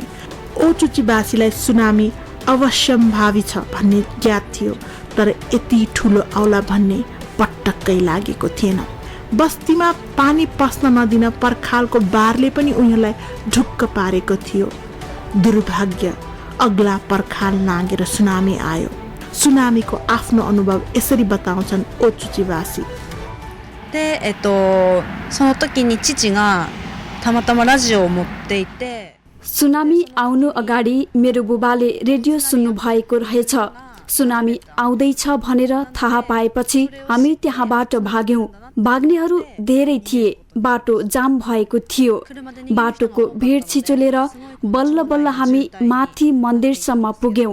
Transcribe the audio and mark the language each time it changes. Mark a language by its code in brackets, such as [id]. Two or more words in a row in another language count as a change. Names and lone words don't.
[ne] ओचुचीवासीलाई सुनामी अवश्यम्भावी छ भन्ने ज्ञात थियो, तर यति ठुलो आउला भन्ने पटक्कै लागेको थिएन। बस्तीमा पानी पस्न नदिन पर्खालको बारले पनि उनीहरूलाई ढुक्क पारेको थियो। दुर्भाग्य, अग्ला पर्खाल नागेर सुनामी आयो। सुनामीको आफ्नो अनुभव यसरी बताउँछन् ओचुचीवासी। [ja] で、その時に父がたまたまラジオを持っていて、 [ne] सुनामी आउनु अगाडि मेरो बुबाले रेडियो सुन्नु भएको रहेछ। सुनामी आउँदैछ भनेर थाहा पाएपछि हामी त्यहाँबाट भाग्यौं। भाग्नेहरू धेरै थिए, बाटो जाम भएको थियो। बाटोको भिड छिचोलेर बल्ल बल्ल हामी माथि मन्दिरसम्म पुग्यौं।